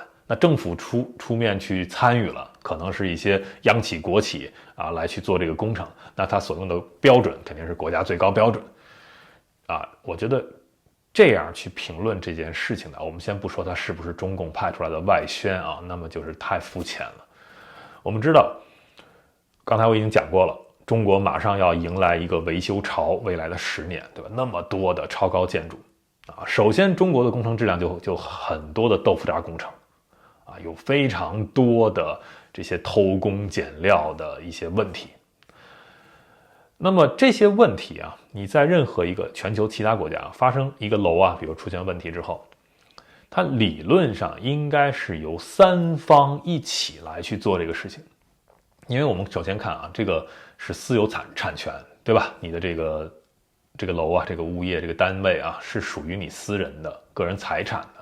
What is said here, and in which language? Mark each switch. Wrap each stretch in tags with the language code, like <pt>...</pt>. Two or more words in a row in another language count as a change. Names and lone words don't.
<zh>那政府出面去參與了，可能是一些央企國企啊來去做這個工程，那他所用的標準肯定是國家最高標準啊。我覺得這樣去評論這件事情呢，我們先不說它是不是中共派出來的外宣啊，那麼就是太膚淺了。我們知道，剛才我已經講過了，中國馬上要迎來一個維修潮，未來的10年，對吧？那麼多的超高建築啊，首先中國的工程質量就很多的豆腐渣工程。有非常多的這些偷工減料的一些問題。那麼这些問題啊，你在任何一个全球其他国家发生一個樓啊，比如出現問題之後，它理論上應該是由三方一起來去做這個事情。因為我們首先看啊，這個是私有產權，對吧？你的這個樓啊，這個物業這個單位啊，是屬於你私人的個人財產的。</zh>